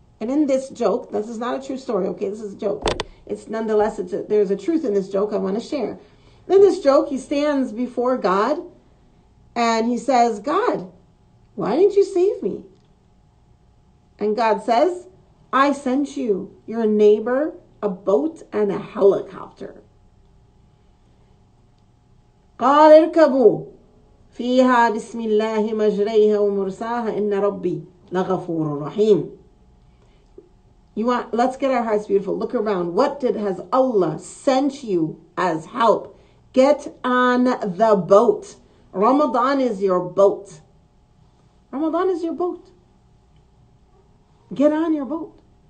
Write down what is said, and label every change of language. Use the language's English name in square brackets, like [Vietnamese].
[English] And in this joke, this is not a true story, okay? This is a joke. But it's nonetheless, there's a truth in this joke I want to share. In this joke, he stands before God and he says, God, why didn't you save me? And God says, I sent you, your neighbor, a boat and a helicopter. [Arabic] قال اركبوا فيها بسم الله مجريها ومرساها إن ربي لغفور رحيم. [English] Let's get our hearts beautiful. Look around. What has Allah sent you as help? Get on the boat. Ramadan is your boat. Ramadan is your boat. Get on your boat.